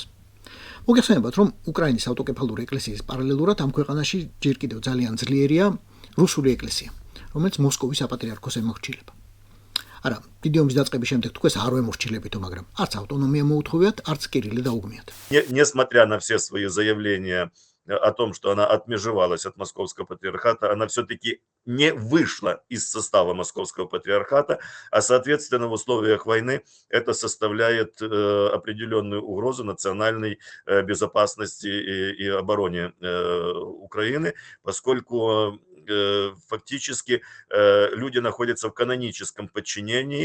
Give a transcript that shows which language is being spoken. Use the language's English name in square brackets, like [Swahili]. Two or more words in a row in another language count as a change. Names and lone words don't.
[Georgian] მოგეხსენებათ, რომ უკრაინის ავტოკეფალური ეკლესიის პარალელურად ამ ქვეყანაში ჯერ კიდევ ძალიან ძლიერია რუსული ეკლესია, რომელიც მოსკოვის საპატრიარქოს ემორჩილება. არა, დიდი ომის დაწყების შემდეგ თქვენს არ ვემორჩილებითო, მაგრამ არც ავტონომია მოუთხოვიათ, არც კირილე დაუგმიათ. [Russian] Несмотря на все свои заявления о том, что она отмежевалась от Московского патриархата, она все-таки не вышла из состава Московского патриархата, а, соответственно, в условиях войны это составляет определенную угрозу национальной безопасности и обороне Украины, поскольку фактически люди находятся в каноническом подчинении.